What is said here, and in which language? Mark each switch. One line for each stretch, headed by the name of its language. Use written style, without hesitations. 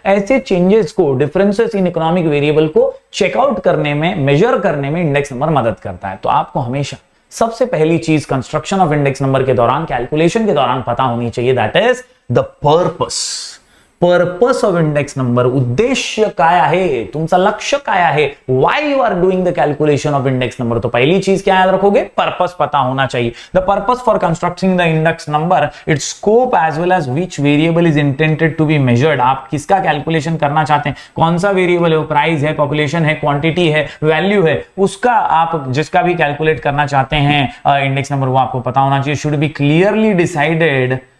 Hindi: ऐसे चेंजेस को, differences in economic variable को चेकआउट करने में, मेजर करने में इंडेक्स नंबर मदद करता है। तो आपको हमेशा सबसे पहली चीज कंस्ट्रक्शन ऑफ इंडेक्स नंबर के दौरान, कैलकुलेशन के दौरान पता होनी चाहिए,
English: That is the purpose of index number.
Marathi: उद्देश्य काय आहे, तुमचा लक्ष्य काय आहे,
English: Why you are doing the calculation of index number.
Hindi: तो पहली चीज क्या याद रखोगे? पर्पस पता होना चाहिए।
English: The purpose for constructing the index number, it's scope as well as which variable is intended to be measured.
Hindi: आप किसका कैलकुलेशन करना चाहते हैं, कौन सा वेरिएबल है, वो प्राइस है, पॉपुलेशन है, क्वांटिटी है, वैल्यू है, उसका आप जिसका भी कैलकुलेट करना चाहते हैं इंडेक्स नंबर, वो आपको पता होना चाहिए।
English: should be clearly decided